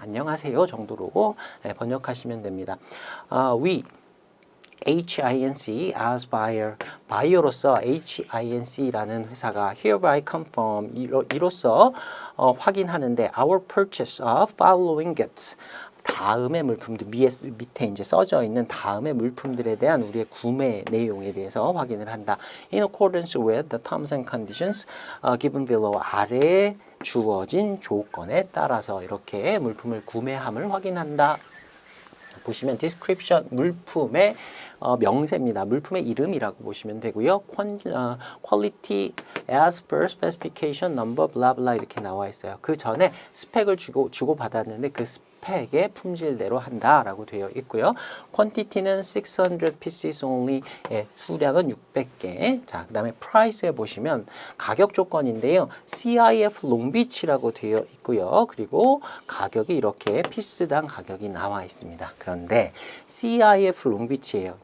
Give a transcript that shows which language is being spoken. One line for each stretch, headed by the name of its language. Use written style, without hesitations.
Korean: 안녕하세요 정도로 번역하시면 됩니다.
English: We HINC as buyer, buyer
Korean: 로서 HINC라는 회사가
English: hereby confirm
Korean: 이로써 확인하는데
English: our purchase of following goods
Korean: 다음의 물품들 밑에 이제 써져 있는 다음의 물품들에 대한 우리의 구매 내용에 대해서 확인을 한다.
English: In accordance with the terms and conditions given below
Korean: 아래에 주어진 조건에 따라서 이렇게 물품을 구매함을 확인한다. 보시면 description 물품의 명세입니다. 물품의 이름이라고 보시면 되고요.
English: quality as per specification number blah blah
Korean: 이렇게 나와 있어요. 그 전에 스펙을 주고 받았는데 그 스펙의 품질대로 한다라고 되어 있고요. quantity는
English: 600 pieces only,
Korean: 수량은 600개. 자, 그다음에 price에 보시면 가격 조건인데요. CIF 롱비치라고 되어 있고요. 그리고 가격이 이렇게 피스당 가격이 나와 있습니다. 그런데 CIF 롱비치예요.